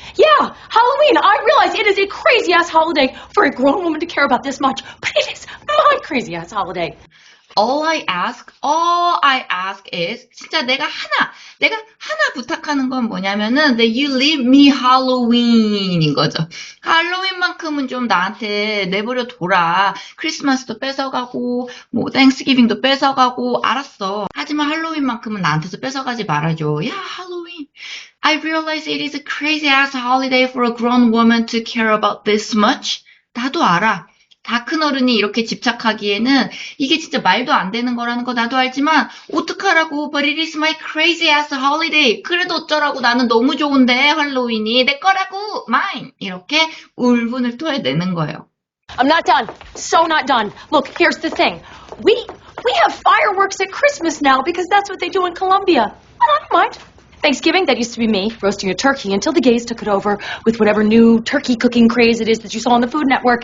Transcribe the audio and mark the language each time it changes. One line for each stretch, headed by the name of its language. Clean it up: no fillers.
English: Yeah, Halloween. I realize it is a crazy-ass holiday for a grown woman to care about this much, but it is my crazy-ass holiday. All I ask is
Korean: 진짜 내가 하나 부탁하는 건 뭐냐면은
English: that you leave me Halloween인 거죠.
Korean: 할로윈만큼은 좀 나한테 내버려 둬라. 크리스마스도 뺏어가고 뭐 땡스기빙도 뺏어가고 알았어. 하지만 할로윈만큼은 나한테서 뺏어가지 말아줘. 야, 할로윈.
English: I realize it is a crazy ass holiday for a grown woman to care about this much.
Korean: 나도 알아. 다 큰 어른이 이렇게 집착하기에는 이게 진짜 말도 안 되는 거라는 거 나도 알지만 어떡하라고.
English: But it is my crazy ass holiday.
Korean: 그래도 어쩌라고. 나는 너무 좋은데 할로윈이 내 거라고.
English: Mine.
Korean: 이렇게 울분을 토해내는 거예요.
English: I'm not done. So not done. Look, here's the thing. We have fireworks at Christmas now because that's what they do in Colombia. And I don't mind. Thanksgiving, that used to be me, roasting a turkey until the gays took it over with whatever new turkey cooking craze it is that you saw on the Food Network.